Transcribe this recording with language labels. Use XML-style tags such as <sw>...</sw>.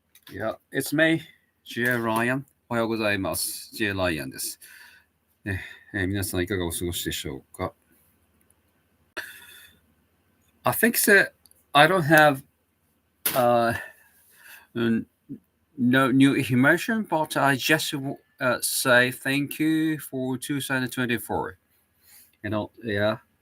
<en>Yeah, it's me, GL-ライアン。</en> <ja>おはようございます。GL-ライアンです。皆さんいかがお過ごしでしょうか？</ja> <en>I think that I don't have no new information, but I just say thank you for 2024. Yeah.</en>